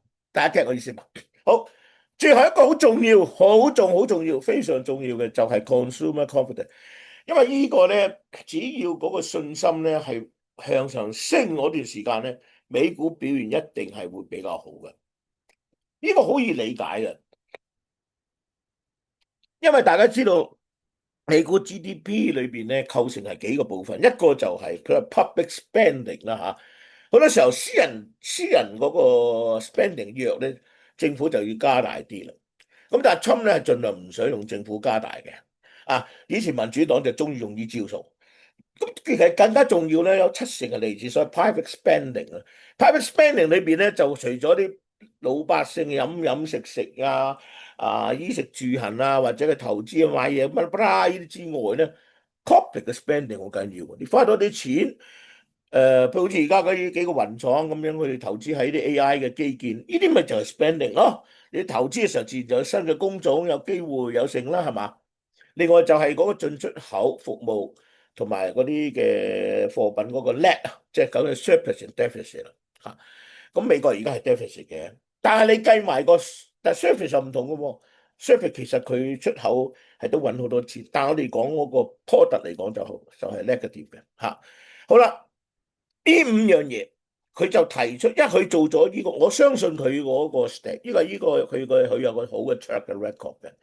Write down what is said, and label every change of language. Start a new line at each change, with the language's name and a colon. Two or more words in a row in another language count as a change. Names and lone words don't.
Cantonese: 大家 get 我意思嘛？好，最後一個好重要、好重要、非常重要嘅就係
English: consumer confidence，
Cantonese: 因為呢個咧，只要嗰個信心咧係向上升嗰段時間咧，美股表現一定係會比較好嘅。呢個好易理解嘅。因為大家知道美國 GDP 裏邊咧構成係幾個部分，一個就係佢係
English: public spending
Cantonese: 啦嚇，好多時候私人嗰個 spending 弱咧，政府就要加大啲啦。咁但係 Trump 咧係盡量唔想用政府加大嘅，以前民主黨就中意用呢招數， 咁其實更加重要咧，有70%係嚟自所謂
English: private spending
Cantonese: 啊。
English: private spending
Cantonese: 裏邊咧，就除咗啲老百姓飲食食衣食住行啊，或者係投資啊買嘢乜啦呢啲之外咧，corporate 嘅 spending 好緊要喎。你花多啲錢，譬如好似而家嗰啲幾個雲廠咁樣，佢哋投資喺啲 AI 嘅基建，呢啲咪就係 spending 咯。你投資嘅時候自然就有新嘅工種，有機會有剩啦，係嘛？另外就係嗰個進出口服務同埋嗰啲嘅貨品嗰個 net 啊，即係講嘅
English: surplus and deficit
Cantonese: 啦嚇。咁美國而家係 deficit 嘅，但係你計埋個，但係 surplus 就唔同嘅喎。surplus 其實佢出口係都揾好多錢，但係我哋講嗰個 product 嚟講就好，就係 negative 嘅嚇。好啦，呢5樣嘢佢就提出，因為佢做咗呢個，我相信佢嗰個 stat，呢個佢有個好嘅 track 嘅 record 嘅。